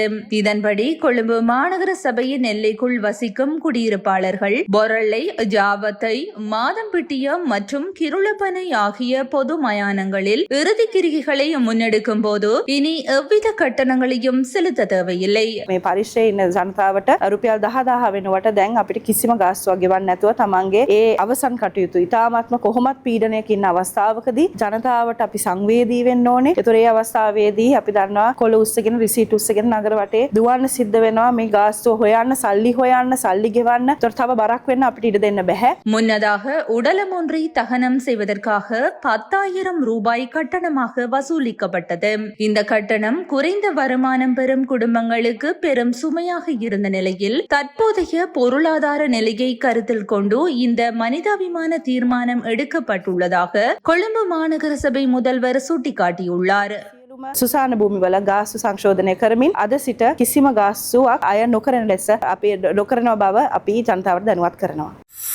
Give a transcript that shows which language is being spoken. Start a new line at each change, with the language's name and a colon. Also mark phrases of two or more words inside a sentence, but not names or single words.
Tamil: இதன்படி கொழும்பு மாநகர சபையின் எல்லைக்குள் வசிக்கும் குடியிருப்பாளர்கள் பொரளை, ஜாவத்தை, மாதம்பிட்டியம் மற்றும் கிருளப்பனை ஆகிய பொது மயானங்களில் இறுதி கிரிகைகளை முன்னெடுக்கும் போது இனி எவ்வித கட்டணங்களையும் செலுத்த தேவையில்லை.
Sinhala: මේ පරිශ්‍රයේ ඉන්න ජනතාවට රුපියල් 10,000 වෙනුවට දැන් අපිට කිසිම ගාස්තුවක් ගෙවන්න නැතුව තමන්ගේ ඒ අවසන් කටයුතු ඉතාමත්ම කොහොමත් පීඩනයක ඉන්න අවස්ථාවකදී ජනතාවට අපි සංවේදී වෙන්න ඕනේ. ඒතර ඒ අවස්ථාවේදී අපි දන්නවා කොළ උස්සගෙන රිසීට් උස්සගෙන නගර වටේ දුවන්න සිද්ධ වෙනවා. මේ ගාස්තුව හොයන්න, සල්ලි ගෙවන්න. ඒතර තව බරක් වෙන්න අපිට ඉඩ දෙන්න බෑ.
Tamil: முன்னதாக உடலம் ஒன்றை தகனம் செய்வதற்காக 10,000 ரூபாய் கட்டணமாக வசூலிக்கப்பட்டது. இந்த கட்டணம் குறைந்த வருமானம் பெறும் குடும்பங்களுக்கு பெரும் சுமையாக இருந்த நிலையில் தற்போதைய பொருளாதார நிலையை கருத்தில் கொண்டு இந்த மனிதாபிமான தீர்மானம் எடுக்கப்பட்டுள்ளதாக கொழும்பு மாநகர சபை முதல்வர் சுட்டிக்காட்டியுள்ளார்.
Sinhala: සුසාන භූමිවල ගාස්තු සංශෝධනය කරමින් අද සිට කිසිම ගාස්තුවක් අය නොකරන ලෙස අපි නොකරන බව අපි ජනතාවට දැනුවත් කරනවා.